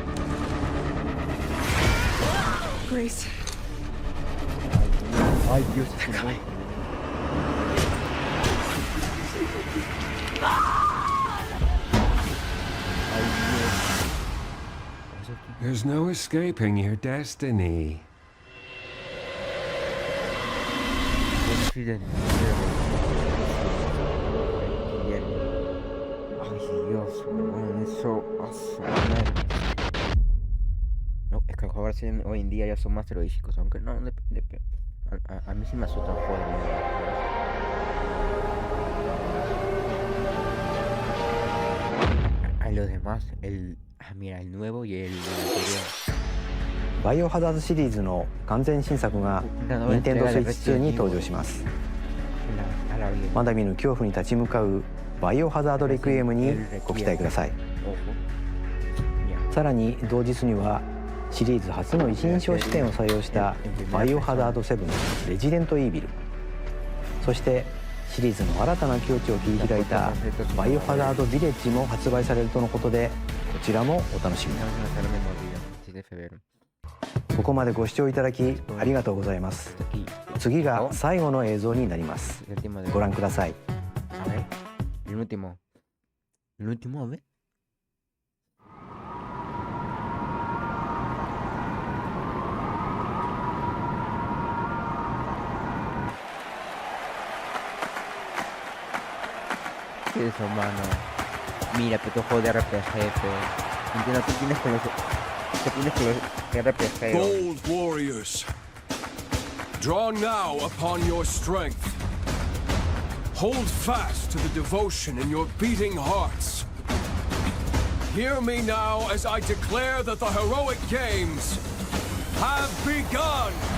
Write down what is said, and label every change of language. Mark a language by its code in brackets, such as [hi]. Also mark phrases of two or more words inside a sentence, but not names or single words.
[es] Grace. Ay, Dios. [en] There's no escaping your destiny. [es] Ay, Dios, eso. No, es que los jugadores hoy en día ya son más terroríficos, aunque no, a mí sí me asustan a los demás, mira, el nuevo y el anterior. [ja] バイオハザードシリーズの完全新作が任天堂スイッチ2に登場します。まだ見ぬ恐怖に立ち向かうバイオハザードレクイエムにご期待ください。さらに同日にはシリーズ初の一人称視点を採用したバイオハザード7レジデントイービル、そしてシリーズの新たな境地を切り開いたバイオハザードビレッジも発売されるとのことで、こちらもお楽しみに。ここまでご視聴いただきありがとうございます。次が最後の映像になります。ご覧ください。 [es] El último, a ver. ¿Qué es eso, mano? Mira, que tu juego de RPG, entiendo, tú tienes con los RPG. [en] Bold warriors, draw now upon your strength. Hold fast to the devotion in your beating hearts. Hear me now as I declare that the heroic games have begun!